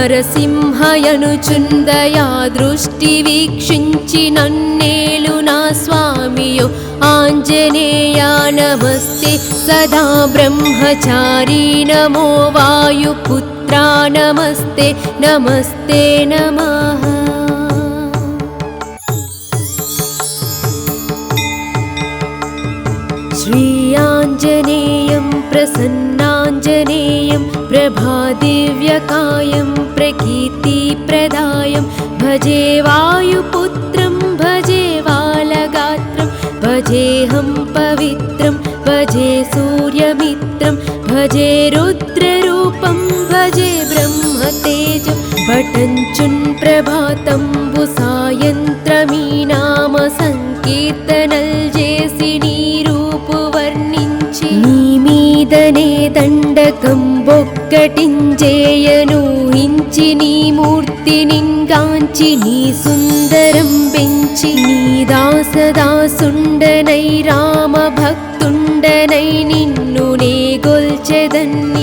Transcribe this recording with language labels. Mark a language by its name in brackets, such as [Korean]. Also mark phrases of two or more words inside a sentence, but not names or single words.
[Telugu] నరసింహయనుచుందయా దృష్టి వీక్షించి నన్నేలు నా స్వామియో ఆంజనేయ నమస్తే సదా బ్రహ్మచారీ నమో వాయుపుత్రా నమస్తే నమస్తే నమః శ్రీయాంజనేయం ప్రసన్నాంజనేయం ప్రభాదివ్యకాయం ప్రకీర్తిప్రదాయం భజే వాయుపుత్రం భజే వాలగాత్రం భజేహం పవిత్రం భజే సూర్యమిత్రం భజే రుద్రరూపం భజే బ్రహ్మతేజం పఠంచున్ ప్రభాతంబు సాయంత్రమీ నామ సంకీర్తనల్ జేసి నీరూపు వర్ణించి నీ మీదనే దండకం బొక్కటించేయను హించి నీ మూర్తి నింగాంచి నీ సుందరం పెంచి నీ దాసదాసుండనై రామ భక్తుండనై నిన్ను నే గొల్చెదన్ని